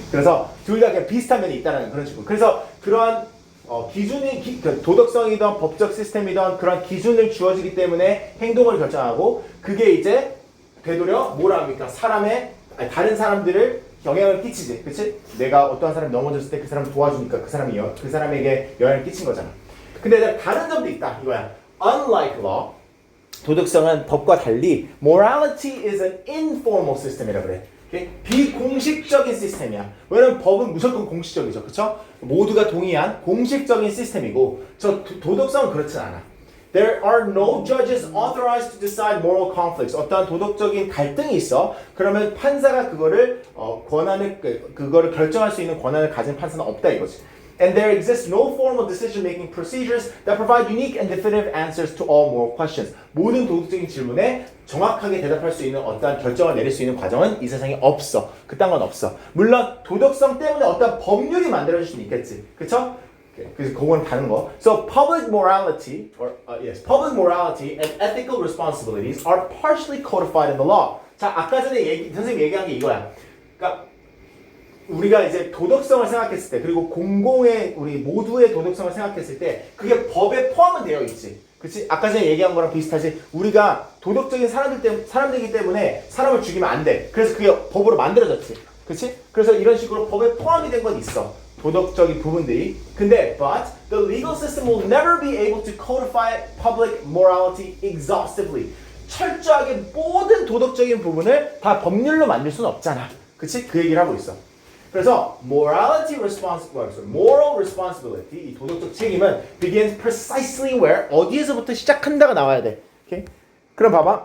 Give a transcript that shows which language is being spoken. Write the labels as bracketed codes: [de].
[ko] 그래서 둘 다 그냥 비슷한 면이 있다는 그런 식으로. 그래서 그러한 기준이 도덕성이든 법적 시스템이든 그런 기준을 주어지기 때문에 행동을 결정하고 그게 이제 되도려 뭐라 합니까? 다른 사람들을 영향을 끼치지, 그렇지? 내가 어떠한 사람이 넘어졌을 때 그 사람을 도와주니까 그 사람에게 영향을 끼친 거잖아. 근데 다른 점도 있다 이거야. [en] Unlike law, [ko] 도덕성은 법과 달리 [en] morality is an informal system이라 그래. [ko] 비공식적인 시스템이야. 왜냐면 법은 무조건 공식적이죠, 그렇죠? 모두가 동의한 공식적인 시스템이고, 도덕성은 그렇진 않아. [en] There are no judges authorized to decide moral conflicts. [ko] 어떠한 도덕적인 갈등이 있어. 그러면 판사가 그거를 그거를 결정할 수 있는 권한을 가진 판사는 없다 이거지. [en] And there exists no formal decision-making procedures that provide unique and definitive answers to all moral questions. [ko] 모든 도덕적인 질문에 정확하게 대답할 수 있는 어떤 결정을 내릴 수 있는 과정은 이 세상에 없어. 그딴 건 없어. 물론 도덕성 때문에 어떤 법률이 만들어질 수는 있겠지. 그쵸? 그래서 그건 다른 거. [en] So public morality, public morality and ethical responsibilities are partially codified in the law. [ko] 자, 아까 전에 선생님 얘기한 게 이거야. 그러니까 우리가 이제 도덕성을 생각했을 때, 그리고 공공의 우리 모두의 도덕성을 생각했을 때, 그게 법에 포함은 되어 있지. 그렇지? 아까 전에 얘기한 거랑 비슷하지. 우리가 도덕적인 사람들이기 때문에 사람을 죽이면 안 돼. 그래서 그게 법으로 만들어졌지. 그렇지? 그래서 이런 식으로 법에 포함이 된 건 있어. 도덕적인 부분들이. [en] 근데 but the legal system will never be able to codify public morality exhaustively. [ko] 철저하게 모든 도덕적인 부분을 다 법률로 만들 수는 없잖아. 그치? 그 얘기를 하고 있어. 그래서 moral responsibility, 이 도덕적 책임은 [en] begins precisely where, [ko] 어디에서부터 시작한다가 나와야 돼. 오케이? 그럼 봐봐.